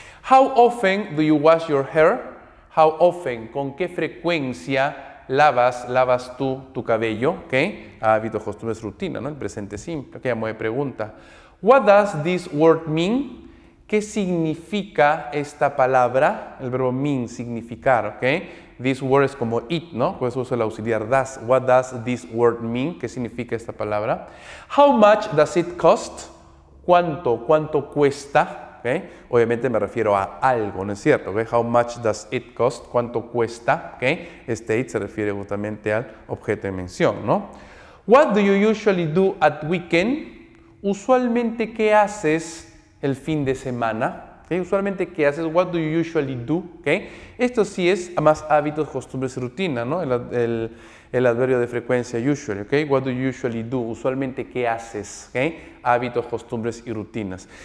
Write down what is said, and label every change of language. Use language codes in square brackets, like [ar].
[en] How often do you wash your hair? How often? [es] ¿Con qué frecuencia lavas tú tu cabello? ¿Ok? Hábitos, costumbres, rutina, ¿no? El presente simple. ¿Ok? Llamo de pregunta. [en] What does this word mean? [es] ¿Qué significa esta palabra? El verbo mean, significar, ¿ok? [en] This word [es] es como it, ¿no? Por eso uso el auxiliar does. [en] What does this word mean? [es] ¿Qué significa esta palabra? [en] How much does it cost? [es] ¿Cuánto cuesta? ¿Okay? Obviamente me refiero a algo, ¿no es cierto? ¿Okay? [en] How much does it cost? [es] ¿Cuánto cuesta? ¿Okay? Este it se refiere justamente al objeto de mención, ¿no? [en] What do you usually do at weekend? [es] Usualmente, ¿qué haces el fin de semana? ¿Okay? Usualmente, ¿qué haces? [en] What do you usually do? [es] ¿Okay? Esto sí es más hábitos, costumbres y rutina, ¿no? El adverbio de frecuencia usually, ¿ok? [en] What do you usually do? [es] Usualmente, ¿qué haces? ¿Ok? Hábitos, costumbres y rutinas.